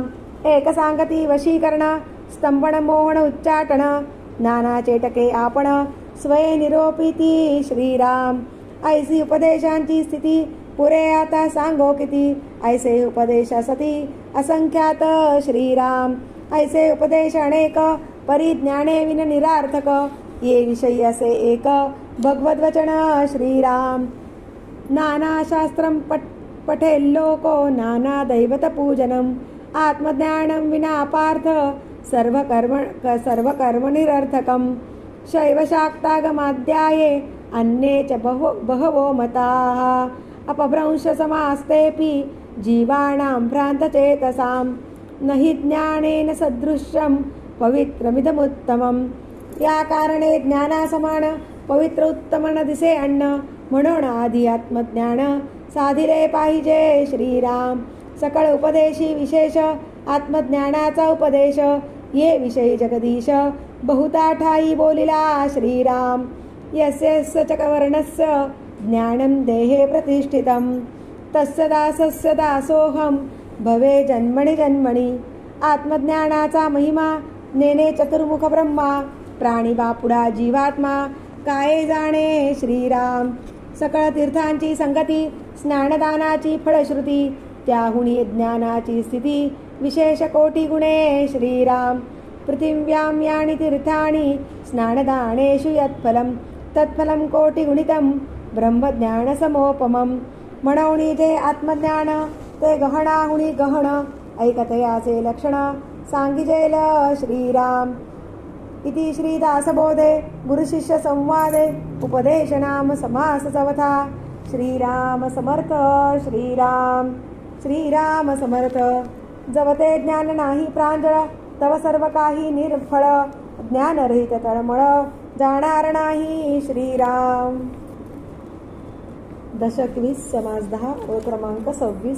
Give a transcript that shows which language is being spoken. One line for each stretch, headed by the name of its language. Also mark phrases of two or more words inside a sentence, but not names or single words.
Marathi: एक सांगती वशीकरण, स्तंभन मोहन उच्चाटन, नाना चेटके आपण, स्वये निरोपिती श्रीराम. ऐसी उपदेशांची स्थिती, पुरे आता सांगो किती, ऐसे उपदेश सती असंख्यात श्रीराम. ऐसे उपदेश अनेक, परिज्ञाने विन निरार्थक, ये विषयी असे एक, भगवद्वचन श्रीराम.
Sanskrit: नाना शास्त्रम पठेल्लोको, नाना दैवत पूजनम, आत्मज्ञानं विना पार्थ, सर्व कर्म निरर्थकम. शैव शाक्तागमाध्याये अन्ये च बहवो मताः, अपभ्रंश समास्तेऽपि जीवानां भ्रान्तचेतसां, न हि ज्ञानेन सदृशं पवित्रमिदमुत्तमम्.
Marathi: या कारणे ज्ञानासमान पवित्र उत्तम न दिसे अन्न, म्हणून आधी आत्मज्ञान साधिले पाहिजे श्रीराम. सकळ उपदेशी विशेष, आत्मज्ञानाचा उपदेश, ये विषयी जगदीश बहुता ठाई बोलिला श्रीराम.
Sanskrit: यस्य च वर्णस्य ज्ञानं देहे प्रतिष्ठितं, तस्य दासस्य दासोऽहं भवे जन्मनि जन्मनि.
Marathi: आत्मज्ञानाचा महिमा नेने चतुर्मुख ब्रह्मा, प्राणी बापुडा जीवात्मा, काय जाणे श्रीराम. सकळ तीर्थांची संगती, स्नानदानाची फळश्रुती, त्याहुनी ज्ञानाची स्थिती, विशेष कोटी गुणे श्रीराम.
Sanskrit: पृथिव्यां यानि तीर्थानि, स्नानदानेषु यत्फलं, तत्फलं कोटिगुणितं, ब्रह्मज्ञान समोपमं.
Marathi: म्हणून जे आत्मज्ञान ते गहनाहुनी गहन, ऐकतयाचे लक्षण सांगिजेल श्रीराम.
Sanskrit: इति श्रीदासबोधे गुरुशिष्य संवादे उपदेश नाम समास चौथा.
Marathi: श्रीराम समर्थ. श्रीराम श्रीराम समर्थ. जवते ज्ञान नाही प्रांजळ, तव सर्व काही निर्फळ, ज्ञानरहित तळमळ, जाणार नाही श्रीराम. दशक 20 समास 10 व क्रमांक 26.